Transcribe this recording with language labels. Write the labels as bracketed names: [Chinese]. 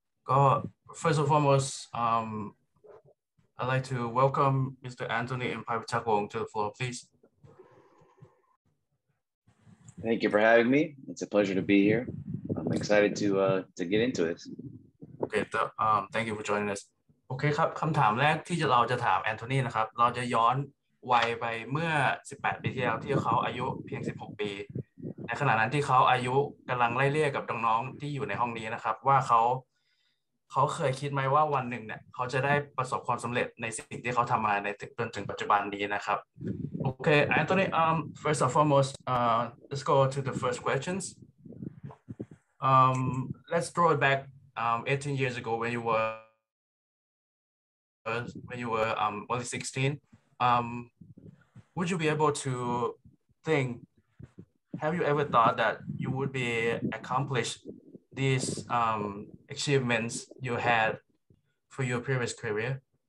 [English] ก็ first and foremost I'd like to welcome Mr. Anthony and Pavitagong to the floor, please. Thank you for having me. It's a pleasure to be here. I'm excited to get into this. Okay, thank you for joining us. [Thai] โอเคครับคำถามแรกที่เราจะถามแอนโทนีนะครับเราจะย้อนวัยไปเมื่อ18 ปีที่แล้วที่เขาอายุเพียง16 ปีในขณะนั้นที่เขาอายุกำลังไล่เลี่ยกับน้องๆที่อยู่ในห้องนี้นะครับว่าเขา เขาเคยคิดไหมว่าวันหนึ่งเนี่ยเขาจะได้ประสบความสำเร็จในสิ่งที่เขาทำมาในจนถึงปัจจุบันนี้นะครับ [English] Okay, Anthony, first and foremost, let's go to the first questions. Let's throw it back 18 years ago when you were only 16. Would you be able to think, have you ever thought that you would be accomplish these achievements you had for your previous career?